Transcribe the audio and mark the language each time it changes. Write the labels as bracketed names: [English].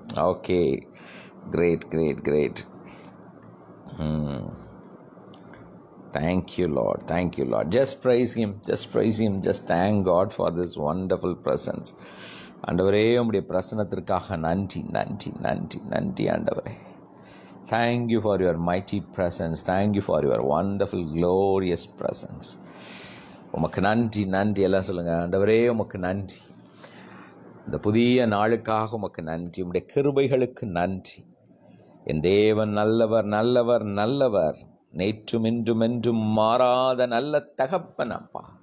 [English] Okay, great great great. Thank you, Lord. Thank you, Lord. Just praise Him. Just praise Him. Just thank God for this wonderful presence. [Tamil] ஆண்டவரே, உம்முடைய பிரசன்னத்திற்காக நன்றி நன்றி நன்றி நன்றி ஆண்டவரே. [English] Thank you for your mighty presence. Thank you for your wonderful, glorious presence. [Tamil] உமக்கு நன்றி நன்றி. எல்லாம் சொல்லுங்கள், ஆண்டவரே உமக்கு நன்றி. இந்த புதிய நாளுக்காக உமக்கு நன்றி. உம்முடைய கிருபைகளுக்கு நன்றி. என் தேவன் நல்லவர் நல்லவர் நல்லவர், நேற்றும் இன்றும் என்றும் மாறாத நல்ல தகப்பன் அப்பா.